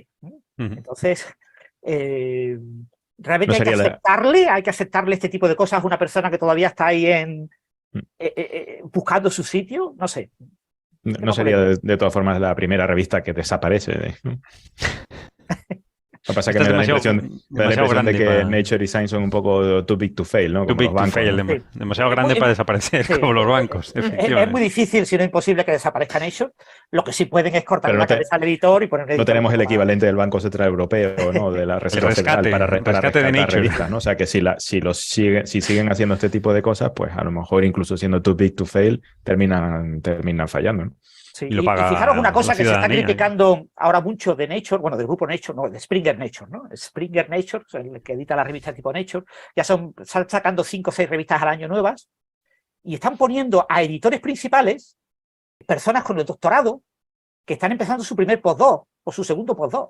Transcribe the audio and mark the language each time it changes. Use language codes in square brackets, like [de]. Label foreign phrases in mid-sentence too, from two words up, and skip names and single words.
[es] Entonces, realmente hay que aceptarle este tipo de cosas a una persona que todavía está ahí buscando su sitio, no sé. No sería de todas formas la primera revista que desaparece, ¿no? Lo que pasa es que Esta me es da la demasiado impresión de grande que para... Nature y Science son un poco [en] too big to fail, [es] ¿no? Too Como los [en] big to [es] bancos, fail, ¿no? Sí. demasiado Es grande muy, para desaparecer, sí, como los bancos, es muy efectivamente. difícil, si no imposible, que desaparezca Nature. Lo que sí pueden es cortarle Pero la cabeza al editor y poner un no editor un tenemos el poco más. equivalente del Banco Central Europeo, ¿no? De la El Reserva Federal para rescate de rescatar Nature. revistas, ¿no? O sea que si siguen haciendo este tipo de cosas, pues a lo mejor incluso siendo [en] too big to fail, [es] terminan fallando, ¿no? Sí, Y lo y fijaros una paga la cosa que se está ciudadanía. criticando ahora mucho de Nature, bueno, del grupo Nature, no, de Springer Nature, ¿no? Springer Nature, o sea, el que edita la revista tipo Nature, están sacando 5 o 6 revistas al año nuevas y están poniendo a editores principales, personas con el doctorado, que están empezando su primer postdoc o su segundo postdoc.